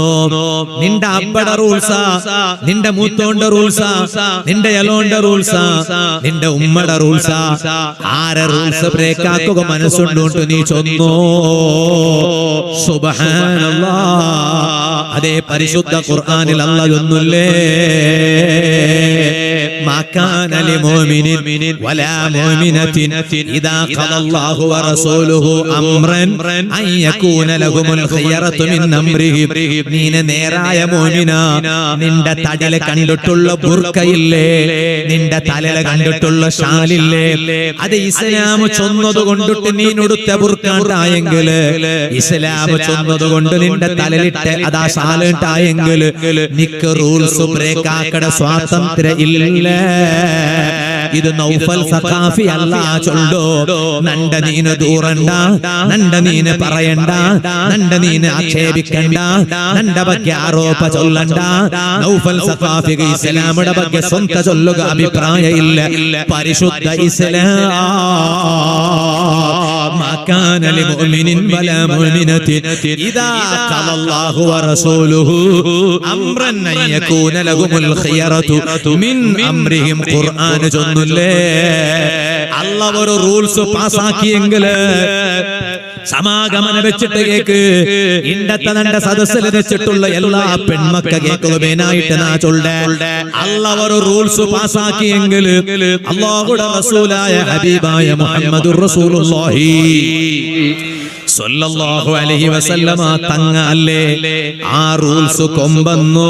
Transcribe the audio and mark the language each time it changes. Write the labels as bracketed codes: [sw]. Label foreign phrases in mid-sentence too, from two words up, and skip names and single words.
[ml] നിന്റെ അബ്ബയുടെ റൂൾസാ, നിന്റെ മൂത്തോന്റെ റൂൾസാ, നിന്റെ എലോന്റെ റൂൾസാ, നിന്റെ ഉമ്മയുടെ റൂൾസാ? ആരെ [en] rules break [ml] ആക്കുക മനസ്സുണ്ടോണ്ട് നീ ചൊന്നു? സുബ്ഹാനല്ലാഹ്. അതേ പരിശുദ്ധ ഖുർആനിൽ അല്ലാഹു ചൊന്നുല്ലേ, [ar] ما كان لمؤمن ولا مؤمنة إذا قضى الله ورسوله أمرا أن يكون لهم الخيرة من أمرهم. [ml] നീന നേരായ മോമിന, നിന്റെ തലയിൽ കണ്ടിട്ടുള്ള ബുർക്കയില്ലേ, നിന്റെ തലയിൽ കണ്ടിട്ടുള്ള ഷാലില്ലേ, അത് ഇസ്ലാം ചൊന്നത് കൊണ്ടിട്ട് നീ ഉടുത്ത ബുർക്കാണ്ടായെങ്കിൽ, ഇസ്ലാം ചൊന്നത് കൊണ്ട് നിന്റെ തലയിലിട്ട് അതാ ഷാലിട്ടായെങ്കിൽ നിക്ക് [en] rules break [ml] ആക്കട സ്വാതന്ത്ര്യം ഇല്ല. ഇത് നൗഫൽ സഖാഫി അല്ല ചൊല്ലോ. നണ്ട നീന് ദൂരണ്ട, നണ്ട നീന് പറയണ്ട, നണ്ട നീന് ആക്ഷേപിക്കണ്ട, നണ്ട ಬಗ್ಗೆ ആരോപ ചൊല്ലണ്ട. നൗഫൽ സഖാഫിക്ക് ഇസ്ലാമിന്റെ ಬಗ್ಗೆ സ്വന്ത ചൊല്ലുക അഭിപ്രായ ഇല്ല. പരിശുദ്ധ ഇസ്ലാം [ar] ما كان لمؤمن ولا مؤمنة إذا قضى الله ورسوله أمرا أن يكون لهم الخيرة من أمرهم. [ml] ഖുർആൻ ചൊന്നുല്ലേ, അല്ലാഹ് ഒരു റൂൾസ് പാസാക്കിയെങ്കില് സമാഗമന വെച്ചിട്ട് കേക്ക്. ഇണ്ടത്തെ നന്റെ സദസ്സിൽ വെച്ചിട്ടുള്ള എല്ലാ പെൺമക്ക കേൾക്കുകയായിട്ട് നാ ചൊല്ലേ, അല്ലാഹ് ഒരു റൂൾസ് പാസാക്കിയെങ്കിൽ അല്ലാഹുവിന്റെ റസൂലായ ഹബീബായ [ar] محمد رسول الله صلى الله عليه وسلم [ml] തങ്ങ അല്ലേ ആ റൂൾസ് കൊമ്പന്നോ.